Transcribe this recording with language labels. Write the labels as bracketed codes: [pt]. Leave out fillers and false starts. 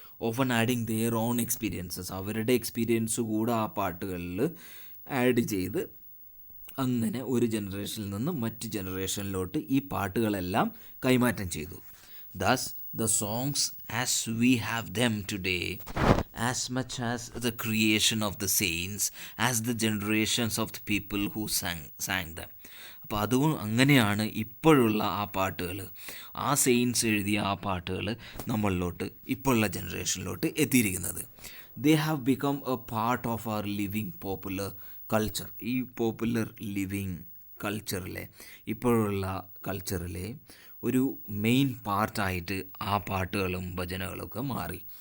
[en] often adding their own experiences, [ml] അവരുടെ experience കൂടെ ആ പാട്ടുകളിൽ ആഡ് ചെയ്ത് അങ്ങനെ ഒരു ജനറേഷനിൽ നിന്ന് മറ്റ് ജനറേഷനിലോട്ട് ഈ പാട്ടുകളെല്ലാം കൈമാറ്റം ചെയ്തു. [en] Thus, the songs as we have them today as much as the creation of the saints as the generations of the people who sang them. [ml] അപ്പോൾ അതും അങ്ങനെയാണ് ഇപ്പോഴുള്ള ആ പാട്ടുകൾ, ആ സെയിൻസ് എഴുതിയ ആ പാട്ടുകൾ നമ്മളിലോട്ട് ഇപ്പോഴുള്ള ജനറേഷനിലോട്ട് എത്തിയിരിക്കുന്നത്. [en] They have become a part of our living popular culture. [ml] ഈ പോപ്പുലർ ലിവിങ് കൾച്ചറിലെ, ഇപ്പോഴുള്ള കൾച്ചറിലെ ഒരു മെയിൻ പാർട്ടായിട്ട് ആ പാട്ടുകളും ഭജനകളൊക്കെ മാറി.